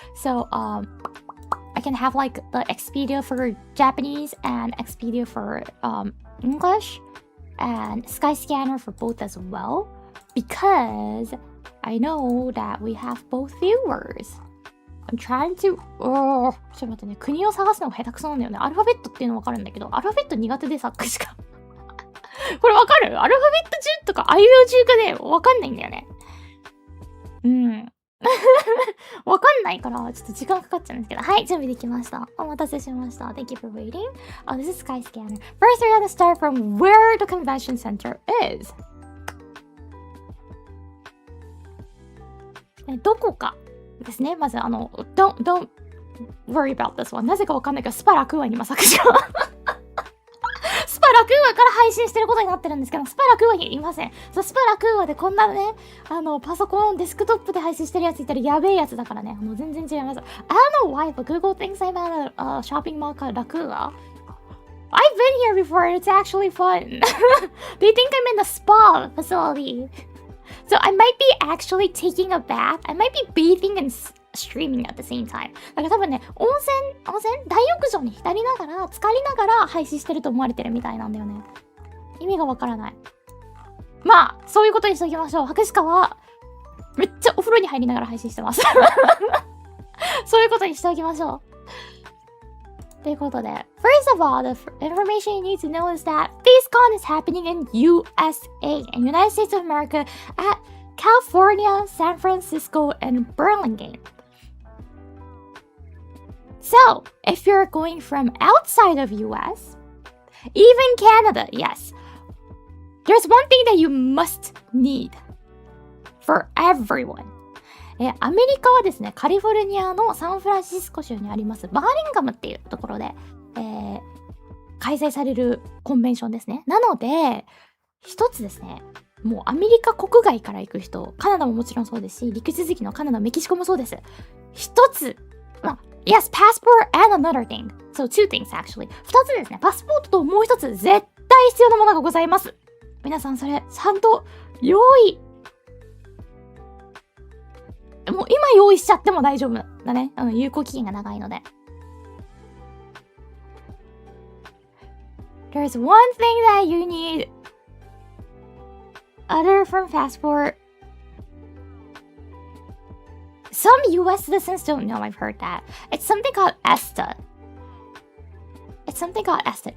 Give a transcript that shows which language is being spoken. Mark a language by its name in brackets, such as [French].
[English] So I can have like the Expedia for Japanese and Expedia for English and Skyscanner for both as well, because I know that we have both viewers.I'm trying to... [Japanese] ちょっと待ってね。国を探すのが下手くそなんだよね。アルファベットっていうの分かるんだけど、アルファベット苦手でさ、しか。これ分かる？アルファベット中とか、あいうえお中かで分かんないんだよね。分かんないから、ちょっと時間かかっちゃうんですけど。はい、準備できました。お待たせしました。 [English] Thank you for waiting. This is Skyscanner. First, we're gonna start from where the convention center is. [Japanese] どこか。ですね。まず [English] don't worry about this one. [Japanese] なぜかわかんないけど、スパラクーアに今作詞がスパラクーアから配信してることになってるんですけど、スパラクーアにいません。そう、スパラクーアでこんなね、パソコン、デスクトップで配信してるやついたらやべえやつだからね。全然違います。 [English] I don't know why, but Google thinks I'm at a shopping mall called Rakua. I've been here before. It's actually fun. They think I'm in a spa facility.So I might be actually taking a bath. I might be bathing and streaming at the same time. [Japanese] だから多分ね、温泉大浴場に浸りながら、浸かりながら配信してると思われてるみたいなんだよね。意味がわからない。まあ、そういうことにしておきましょう。博士課は、めっちゃお風呂に入りながら配信してます。そういうことにしておきましょう。ということで、 [English] first of all, the information you need to know is that BaseCon is happening in USA, in United States of America, at California, San Francisco, and Burlingame. So, if you're going from outside of US, even Canada, yes, there's one thing that you must need for everyone. [Japanese] アメリカはですね、カリフォルニアのサンフランシスコ州にありますバーリンガムっていうところで、開催されるコンベンションですね。なので、一つですね、もうアメリカ国外から行く人、カナダももちろんそうですし、陸続きのカナダ、メキシコもそうです。一つ、 [English] yes, passport and another thing. So two things actually. [Japanese] 二つですね、パスポートともう一つ絶対必要なものがございます。皆さんそれ、ちゃんと用意もう今用意しちゃっても大丈夫だね。有効期限が長いので。 [English] there's one thing that you need other from passport. Some US citizens don't know, I've heard that. It's something called ESTA. It's something called ESTA.